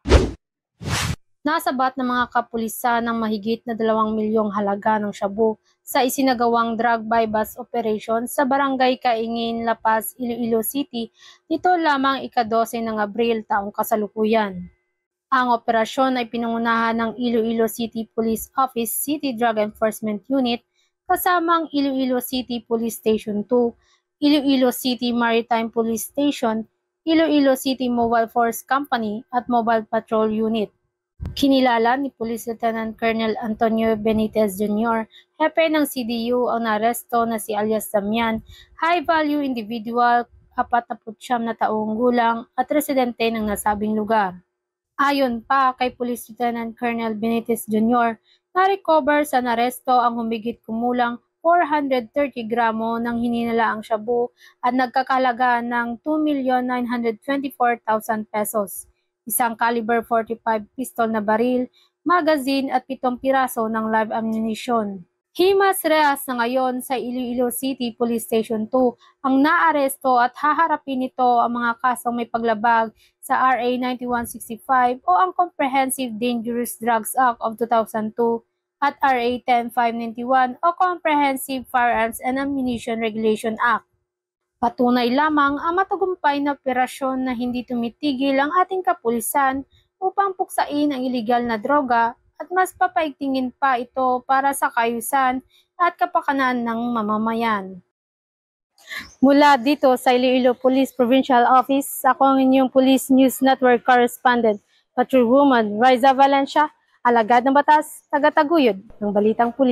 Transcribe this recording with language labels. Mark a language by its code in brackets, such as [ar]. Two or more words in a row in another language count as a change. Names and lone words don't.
[tl] Nasabat ng mga kapulisan ng mahigit na 2 milyong halaga ng shabu sa isinagawang [en] drug bypass operation [tl] sa Barangay Kaingin, Lapas, Iloilo City nito lamang ika-12 ng Abril taong kasalukuyan. Ang operasyon ay pinangunahan ng Iloilo City Police Office City Drug Enforcement Unit kasamang Iloilo City Police Station 2, Iloilo City Maritime Police Station, Iloilo City Mobile Force Company at Mobile Patrol Unit. Kinilala ni Police Lieutenant Colonel Antonio Benitez Jr., hepe ng CDU ang naresto na si alias Damian, [en] high-value individual, [tl] 49 na taong gulang at residente ng nasabing lugar. Ayon pa kay Police Lieutenant Colonel Benitez Jr., na-recover sa naresto ang humigit kumulang 430 gramo ng hininalaang shabu at nagkakalaga ng 2,924,000 pesos. Isang [en] caliber 45 pistol [tl] na baril, magazine at 7 piraso ng [en] live ammunition. [tl] Himas rehas na ngayon sa Iloilo City Police Station 2 ang naaresto at haharapin nito ang mga kasong may paglabag sa RA 9165 o ang Comprehensive Dangerous Drugs Act of 2002 at RA 10591 o Comprehensive Firearms and Ammunition Regulation Act. Patunay lamang ang matagumpay na operasyon na hindi tumitigil ang ating kapulisan upang puksain ang iligal na droga at mas papaigtingin pa ito para sa kaayusan at kapakanan ng mamamayan. Mula dito sa Iloilo Police Provincial Office, ako ang inyong Police News Network Correspondent, Patrol Woman Riza Valencia, alagad ng batas, tagataguyod ng Balitang Pulis.